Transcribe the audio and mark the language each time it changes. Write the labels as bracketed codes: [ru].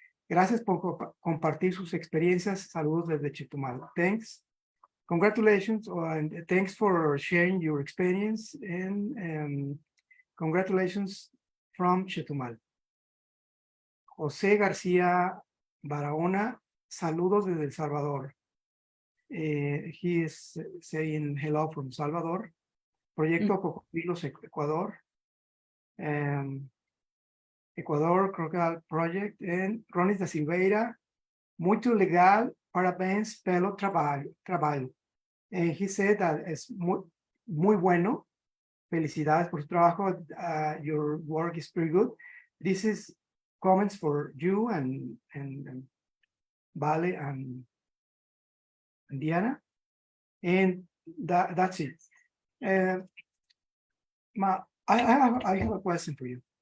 [es] Gracias por compartir sus experiencias. Saludos desde Chetumal. [en] Thanks. Congratulations and thanks for sharing your experience and congratulations from Chetumal. [es] José García Barahona, saludos desde El Salvador. [en] He is saying hello from Salvador. [es] Proyecto Cocodrilos, Ecuador. [en] Ecuador Crocodile Project. [pt] And Ronis da Silveira, muito legal, parabéns pelo trabalho. [en] And he said that [es] es muy bueno. Felicidades por su trabajo. [en] Your work is pretty good. This is comments for you and Vale and Diana. And that's it. I have a question for you.